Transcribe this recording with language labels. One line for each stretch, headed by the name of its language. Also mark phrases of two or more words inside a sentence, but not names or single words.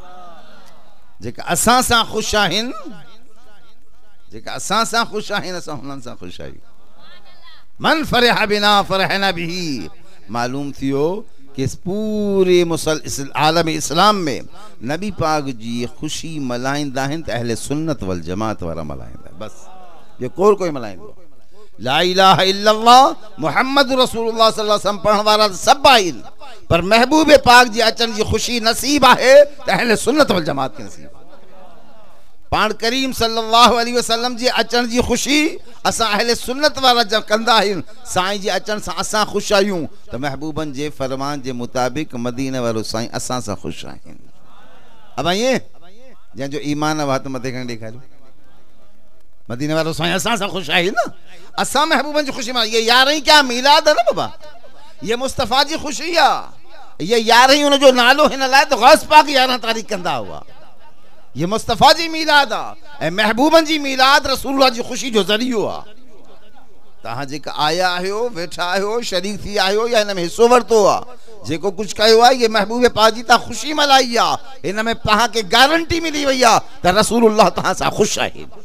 Sindhi: जेका असां सां ख़ुशि आहिनि, जेका असां सां ख़ुशि आहिनि असां हुननि सां ख़ुशि आहियूं।
Arabic: من فرح بنا فرحنا به,
Sindhi: मालूम थियो कि पूरे आलम इस्लाम में नबी पाक जी ख़ुशी मल्हाईंदा आहिनि त अहले सुन्नत वल जमात वारा मल्हाईंदा, बस ये कोई मल्हाईंदो।
Arabic: لا إله إلا الله محمد رسول الله صلى الله عليه وسلم
Sindhi: पढ़ण वारा सब आहिनि, पर महबूब पाक जी अचण जी ख़ुशी नसीब आहे त अहले सुन्नत वल जमात खे नसीब। पाण करीम
Arabic: صلى الله عليه وسلم
Sindhi: जी अचण जी ख़ुशी असां अहले सुन्नत वारा जब कंदा आहियूं, साईं जी अचण सां असां ख़ुशि आहियूं त महबूबन जे फरमान जे मुताबिक़ मदीने वारो साईं असां सां ख़ुशि आहिनि। अब ये जंहिंजो ईमान आहे हथ मथे खणी ॾेखारियो, मदीने वारो साईं असां सां ख़ुशि आहे न, असां महबूबन जी ख़ुशी में।
Urdu: یہ یارہیں کیا میلاد ہے نا بابا,
Sindhi: ये मुस्तफ़ा जी ख़ुशी आहे, ये यारहीं उनजो नालो हिन लाइ त गौस पाक 11 तारीख़ कंदा हुआ। ये मुस्तफ़ा जी मिलाद आ, महबूबन जी मिलाद रसूलुल्लाह जी ख़ुशी जो ज़रियो आ। तहां जेका आया आहियो, वेठा आहियो, शरीक थी आहियो या हिन में हिस्सो वरितो आ, जेको कुछ कयो आहे, ये महबूब पाक जी तहां ख़ुशी मल्हाई आ, हिन में तहां खे गारंटी मिली वई आ त रसूलुल्लाह तहां सां ख़ुशि आहे।